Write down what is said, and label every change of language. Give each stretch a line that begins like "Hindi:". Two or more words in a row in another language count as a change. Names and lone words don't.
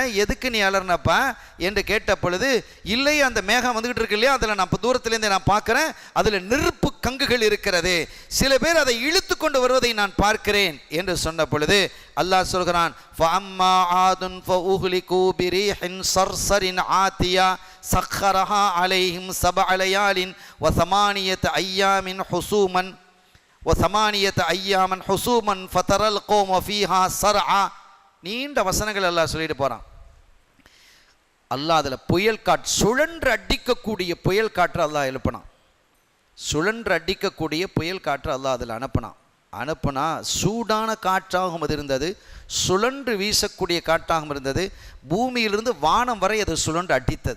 Tamil: எதுக்கு நீ அலர்னப்பா என்று கேட்ட பொழுது, இல்லை அந்த மேகம் வந்துகிட்டு இருக்கு இல்லையா, அதில் நான் தூரத்திலேருந்து நான் பார்க்குறேன், அதில் நெருப்பு கங்குகள் இருக்கிறது, சில பேர் அதை இழுத்து கொண்டு வருவதை நான் பார்க்கிறேன் என்று சொன்ன பொழுது அல்லாஹ் சொல்கிறான்,
Arabic: فأما عاد فأهلكوا بريح صرصر عاتية سخرها عليهم سبع ليال وثمانية أيام حسوما وثمانية أيام حسوما فترى القوم فيها صرعا.
Tamil: நீண்ட வசனங்கள் எல்லாம் சொல்லிட்டு போறான். அல்லாஹ் அதில் புயல் காற்று, சுழன்று அடிக்கக்கூடிய புயல் காற்று அல்லாஹ் எழுப்பினான். சுழன்று அடிக்கக்கூடிய புயல் காற்று அல்லாஹ் அதில் அனுப்புனா சூடான காற்றாகவும் அது இருந்தது, சுழன்று வீசக்கூடிய காற்றாகவும் இருந்தது, பூமியிலிருந்து வானம் வரை அது சுழன்று அடித்தது.